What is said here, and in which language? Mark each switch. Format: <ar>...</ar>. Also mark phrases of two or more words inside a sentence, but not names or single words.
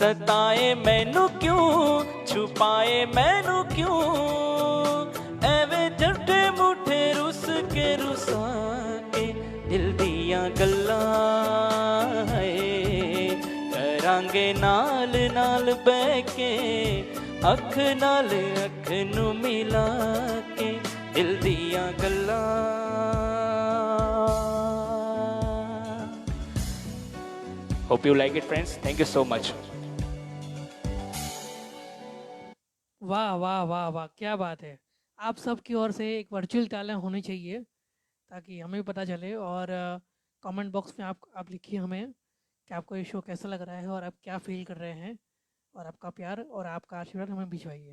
<pa>ਸਤਾਏ ਮੈਨੂੰ ਕਿਉਂ, ਛੁਪਾਏ ਮੈਨੂੰ ਕਿਉਂ, ਐਵੇਂ ਝੂਠੇ ਮੂਠੇ ਰੁੱਸ ਕੇ ਰੁਸਾ ਕੇ ਦਿਲ ਦੀਆਂ ਗੱਲਾਂ ਹੈ, ਕਰਾਂਗੇ ਨਾਲ ਨਾਲ ਬਹਿ ਕੇ ਅੱਖ ਨਾਲ ਅੱਖ ਨੂੰ ਮਿਲਾ ਕੇ ਦਿਲ ਦੀਆਂ ਗੱਲਾਂ।</pa> <en>Hope you like it, friends. Thank you so much.</en> <hi>वाह वाह वाह वाह, क्या बात है। आप सब की ओर से एक</hi> <en>virtual talent</en> <hi>होनी चाहिए ताकि हमें भी पता चले। और</hi> <en>comment box</en> <hi>में आप लिखिए हमें कि आपको ये शो कैसा लग रहा है और आप क्या फील कर रहे हैं, और आपका प्यार और आपका आशीर्वाद हमें भिजवाइए।</hi>